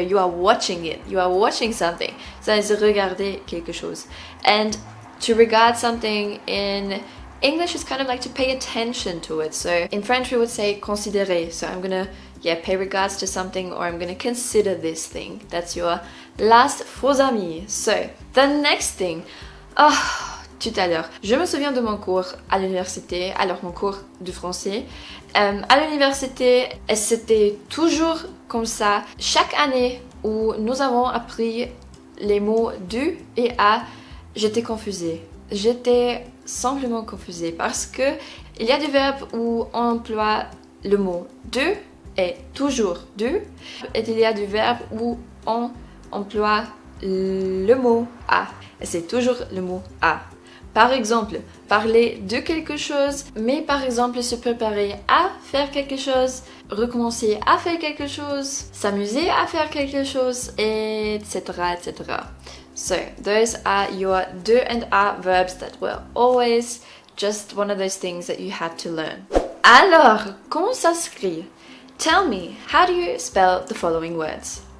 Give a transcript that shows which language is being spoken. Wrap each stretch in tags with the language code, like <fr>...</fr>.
<en>You are watching it. You are watching something. So, it's</en> <fr>regarder quelque chose.</fr> <en>And to regard something in English is kind of like to pay attention to it. So in French we would say considérer. So I'm gonna pay regards to something, or I'm gonna consider this thing. That's your last faux ami. So the next thing.</en> <fr>Tout à l'heure, je me souviens de mon cours à l'université, alors mon cours de français. À l'université, c'était toujours comme ça. Chaque année où nous avons appris les mots du et à, j'étais confusée. J'étais simplement confusée parce que il y a des verbes où on emploie le mot de et toujours de, et il y a des verbes où on emploie le mot à et c'est toujours le mot à. Par exemple, parler de quelque chose, mais par exemple se préparer à faire quelque chose, recommencer à faire quelque chose, s'amuser à faire quelque chose, etc.</fr> <en>So, those are your de and a verbs that were always just one of those things that you had to learn.</en> <fr>Alors, comment ça s'écrit?</fr> <en>Tell me, how do you spell the following words?</en>